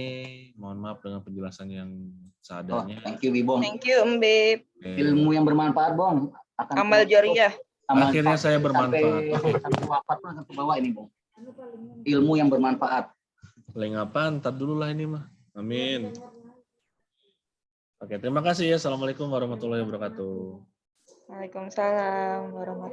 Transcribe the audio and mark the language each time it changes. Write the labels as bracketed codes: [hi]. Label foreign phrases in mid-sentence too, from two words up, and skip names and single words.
[id] Mohon maaf dengan penjelasan yang seadanya. [en] Thank you Bibong. Thank you, Mbib. [id] Ilmu yang bermanfaat, Bong. Amal jariah. Akhirnya saya bermanfaat. Sampai wafat pun ke bawah ini, Bong. Ilmu yang bermanfaat. Paling apa? Ntar dulu lah ini mah. Amin. Oke, terima kasih ya. [ar] السلام عليكم ورحمة الله وبركاته. وعليكم السلام ورحمة الله وبركاته.